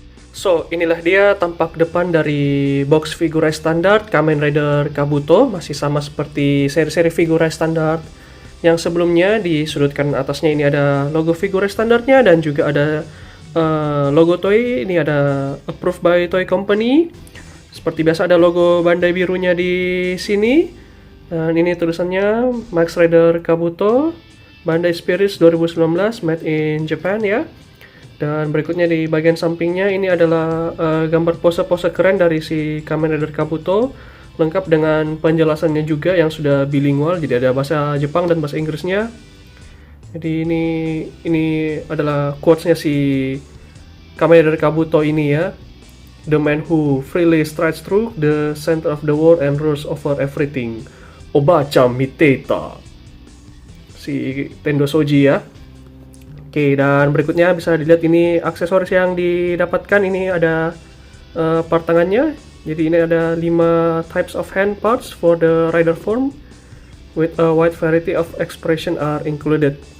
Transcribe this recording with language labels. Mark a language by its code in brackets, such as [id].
[id] So, inilah dia tampak depan dari box Figure-rise standar Kamen Rider Kabuto. Masih sama seperti seri-seri Figure-rise standar yang sebelumnya. Di sudut kanan atasnya ini ada logo Figure-rise standarnya dan juga ada logo Toei. Ini ada [en] approved by Toei Company. [id] Seperti biasa ada logo Bandai birunya di sini. Dan ini tulisannya Max Rider Kabuto Bandai Spirits 2019 [en] made in Japan [id] ya. Dan berikutnya di bagian sampingnya ini adalah gambar pose-pose keren dari si Kamen Rider Kabuto, lengkap dengan penjelasannya juga yang sudah bilingual, jadi ada bahasa Jepang dan bahasa Inggrisnya. Jadi ini adalah quotes-nya si Kamen Rider Kabuto ini ya. [en] The man who freely strides through the center of the world and rules over everything. [ja] Obacha Miteta. [id] Si Tendo Shoji ya. Oke, dan berikutnya bisa dilihat ini aksesoris yang didapatkan. Ini ada part tangannya. Jadi ini ada [en] 5 types of hand parts for the rider form with a wide variety of expression are included.